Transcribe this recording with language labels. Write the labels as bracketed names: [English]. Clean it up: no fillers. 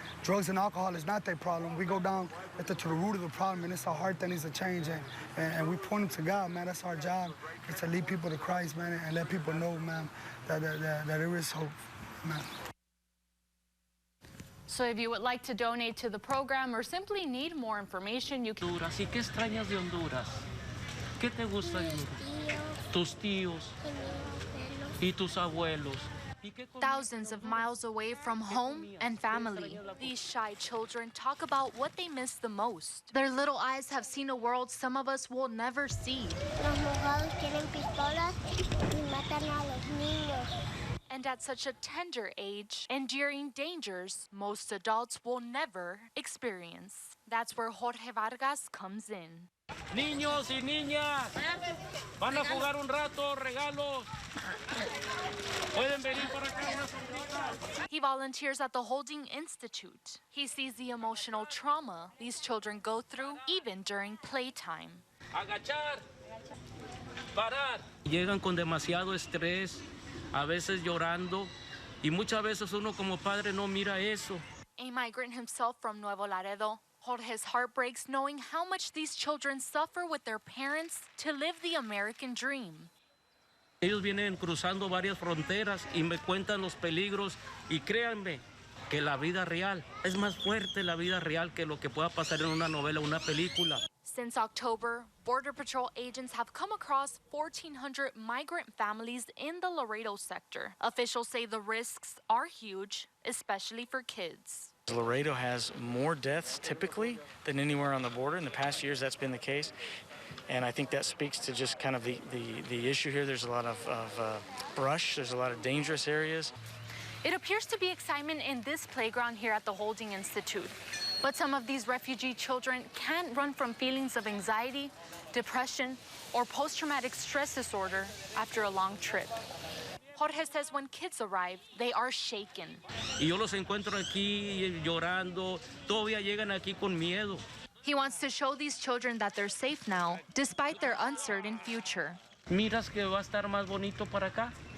[English] Drugs and alcohol is not their problem. We go down to the root of the problem, and it's our heart that needs to change. And we point them to God, man. That's our job, is to lead people to Christ, man, and let people know, man, that there is hope, man. So if you would like to donate to the program or simply need more information, you can... [Spanish] Honduras. ¿Y qué extrañas de Honduras? ¿Qué te gusta de Honduras? Tus tíos y tus abuelos. [English] Thousands of miles away from home and family, these shy children talk about what they miss the most. Their little eyes have seen a world some of us will never see. [Spanish] Los mojados tienen pistolas y matan a los niños. [English] And at such a tender age, enduring dangers most adults will never experience. That's where Jorge Vargas comes in. [Spanish] Niños y niñas, van a jugar un rato, regalos. Pueden venir para acá unas sombritas. [English] He volunteers at the Holding Institute. He sees the emotional trauma these children go through even during playtime. [Spanish] Agachar, parar. Llegan con demasiado estrés, a veces llorando, y muchas veces uno como padre no mira eso. [English] A migrant himself from Nuevo Laredo, Jorge's heart breaks knowing how much these children suffer with their parents to live the American dream. [Spanish] Ellos vienen cruzando varias fronteras y me cuentan los peligros y créanme que la vida real es más fuerte, la vida real, que lo que pueda pasar en una novela o una película. [English] Since October, Border Patrol agents have come across 1,400 migrant families in the Laredo sector. Officials say the risks are huge, especially for kids. Laredo has more deaths typically than anywhere on the border. In the past years, that's been the case. And I think that speaks to just kind of the issue here. There's a lot of brush. There's a lot of dangerous areas. It appears to be excitement in this playground here at the Holding Institute. But some of these refugee children can't run from feelings of anxiety, depression, or post-traumatic stress disorder after a long trip. Jorge says when kids arrive, they are shaken. [Spanish] Y yo los encuentro aquí llorando, todavía llegan aquí con miedo. [English] He wants to show these children that they're safe now, despite their uncertain future. [Spanish] Miras que va a estar más bonito para acá.